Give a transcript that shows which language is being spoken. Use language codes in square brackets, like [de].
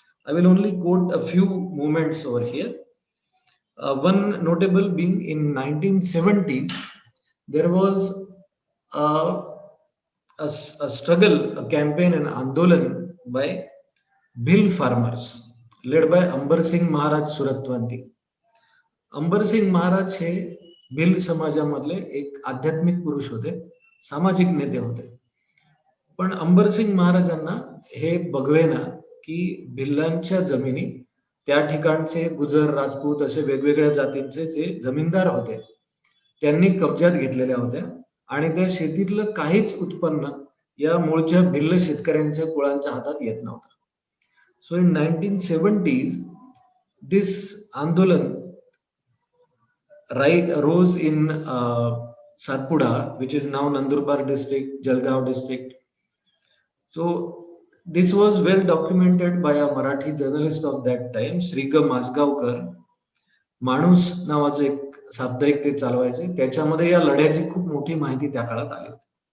[en] I will only quote a few movements over here. One notable being in 1970s, there was a struggle, a campaign, an Andolan by Bhil farmers, led by Ambar Singh Maharaj Suratwanti. [mr] Ambar Singh Maharaj हे भिल समाजामधले एक आध्यात्मिक पुरुष होते, सामाजिक नेते होते. पण अंबर सिंग महाराजांना हे बघवेना की भिल्लांच्या जमिनी, त्या ठिकाणचे गुजर, राजपूत असे वेगवेगळ्या जातींचे जे जमीनदार होते त्यांनी कब्जात घेतलेल्या होत्या आणि त्या शेतीतलं काहीच उत्पन्न या मूळच्या भिल्ल शेतकऱ्यांच्या कुळांच्या हातात येत नव्हतं. [en] So in 1970s this आंदोलन rose in Satpura, which is now Nandurbar district, Jalgaon district. So this was well documented by a Marathi journalist of that time, Sriga Masgaonkar. [mr] माणूस नावाचं एक साप्ताहिक ते चालवायचे. त्याच्यामध्ये या लढ्याची खूप मोठी माहिती त्या काळात आली होती.